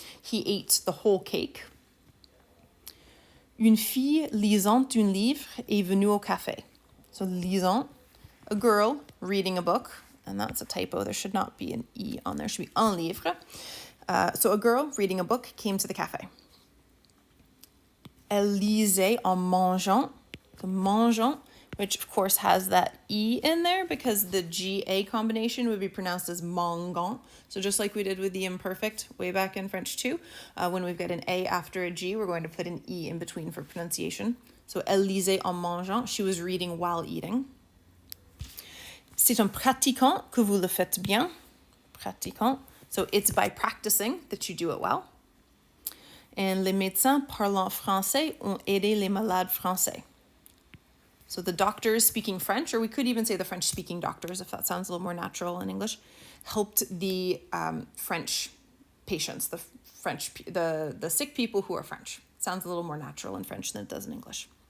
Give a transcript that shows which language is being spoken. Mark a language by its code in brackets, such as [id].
[en] He ate the whole cake. [fr] Une fille lisant un livre est venue au café. [en] So lisant, a girl reading a book. And that's a typo. There should not be an E on there. It should be [fr] un livre. [en] So a girl reading a book came to the cafe. [fr] Elle lisait en mangeant. [en] The mangeant, which of course has that E in there because the GA combination would be pronounced as mangant. So just like we did with the imperfect way back in French too, when we've got an A after a G, we're going to put an E in between for pronunciation. [fr] So elle lisait en mangeant. [en] She was reading while eating. [fr] C'est en pratiquant que vous le faites bien. Pratiquant. [en] So it's by practicing that you do it well. [fr] And les médecins parlant français ont aidé les malades français. [en] So the doctors speaking French, or we could even say the French-speaking doctors, if that sounds a little more natural in English, helped the French patients, the sick people who are French. Sounds a little more natural in French than it does in English.